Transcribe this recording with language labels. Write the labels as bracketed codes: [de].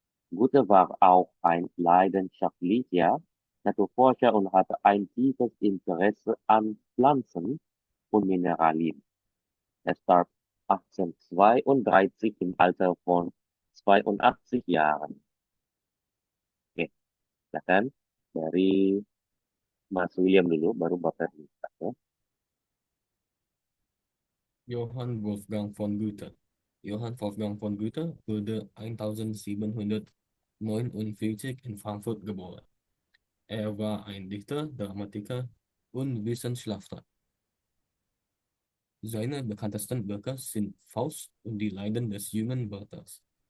[de] Goethe war auch ein leidenschaftlicher Naturforscher und hatte ein tiefes Interesse an Pflanzen und Mineralien. Er starb 1832 im Alter von 82 Jahren. [id] Oke, silakan dari Mas William dulu, baru Bapak Nisa ya. [de] Johann Wolfgang von Goethe. Johann Wolfgang von Goethe wurde 1749 in Frankfurt geboren. Er war ein Dichter, Dramatiker und Wissenschaftler. Seine bekanntesten Werke sind Faust und die Leiden des jungen Werthers.